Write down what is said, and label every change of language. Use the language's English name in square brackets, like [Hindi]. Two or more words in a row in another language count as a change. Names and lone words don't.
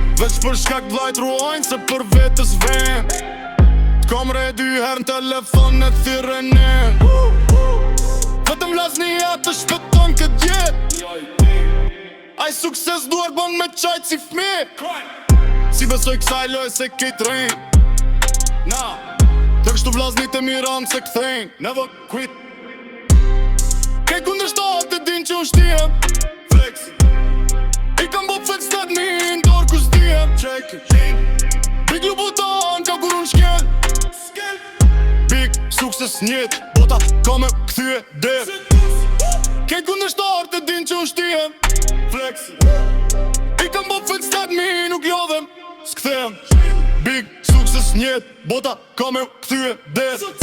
[Albanian] Veç për shkak vllajt ruajnë, se për vetës ven. T'kam re dy herë në telefon e thirrën e. Vetëm vllazni ja të shpëton këtë jetë. Aj sukses duar bën me qajt si fmi. Si besoj kësaj loj se kejt rejn. Na, të kështu vllazni të miran se kthejn. [English] Never quit. [Albanian] Kej kundërshtarët e din që unë shtijem flex. I kam bo flex shtatë mijë në dorë kur s'dijem. [English] Check it. [Albanian] Big Louboutin ka kur unë shkel. Big sukses njet, bota ka me kthye det. Kej kundërshtarët e din që unë shtijem flex. I kam bo flex shtatë mijë, nuk lodhem, s'kthehem. Big sukses njet, bota ka me kthye det.